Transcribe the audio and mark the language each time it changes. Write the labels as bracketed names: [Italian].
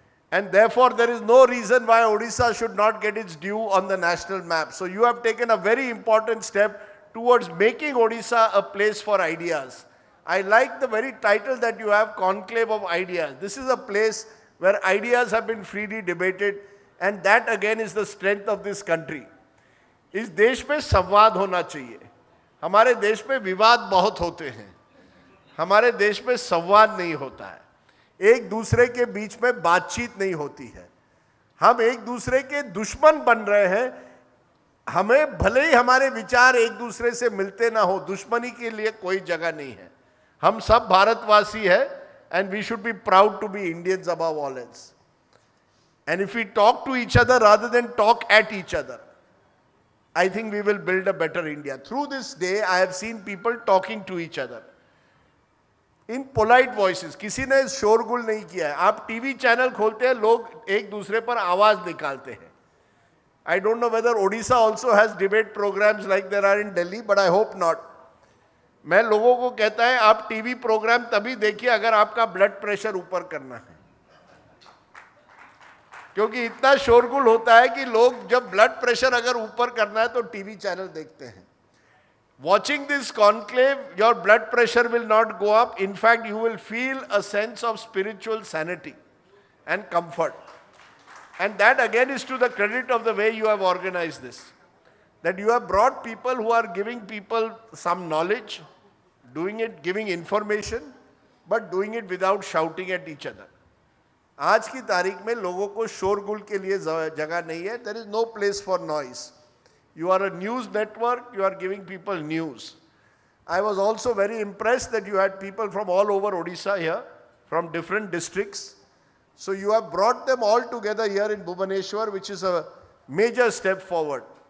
[English] And therefore, there is no reason why Odisha should not get its due on the national map. So you have taken a very important step towards making Odisha a place for ideas. I like the very title that you have, Conclave of Ideas. This is a place where ideas have been freely debated, and that again is the strength of this country. [Hindi] इस देश में संवाद होना चाहिए. हमारे देश में विवाद बहुत होते हैं. हमारे देश में संवाद नहीं होता है. एक दूसरे के बीच में बातचीत नहीं होती है. हम एक दूसरे के दुश्मन बन रहे हैं. हमें भले ही हमारे विचार एक दूसरे से मिलते ना हो, दुश्मनी के लिए कोई जगह नहीं है. हम सब भारतवासी हैं, [English] and we should be proud to be Indians above all else. And if we talk to each other rather than talk at each other, I think we will build a better India. Through this day, I have seen people talking to each other in polite voices. [Hindi] किसी ने शोरगुल नहीं किया है. आप TV channel खोलते हैं, लोग एक दूसरे पर आवाज निकालते हैं. [English] I don't know whether Odisha also has debate programs like there are in Delhi, but I hope not. [Hindi] मैं लोगों को कहता है आप टीवी प्रोग्राम तभी देखिए अगर आपका ब्लड प्रेशर ऊपर करना है, क्योंकि इतना शोरगुल होता है कि लोग जब ब्लड प्रेशर अगर ऊपर करना है तो टीवी चैनल देखते हैं. [English] Watching this conclave, your blood pressure will not go up. In fact, you will feel a sense of spiritual sanity and comfort. And that again is to the credit of the way you have organized this. That you have brought people who are giving people some knowledge, doing it, giving information, but doing it without shouting at each other. [Hindi] आज की तारीख में लोगों को शोरगुल के लिए जगह नहीं है. [English] There is no place for noise. You are a news network, you are giving people news. I was also very impressed that you had people from all over Odisha here, from different districts. So you have brought them all together here in Bhubaneswar, which is a major step forward.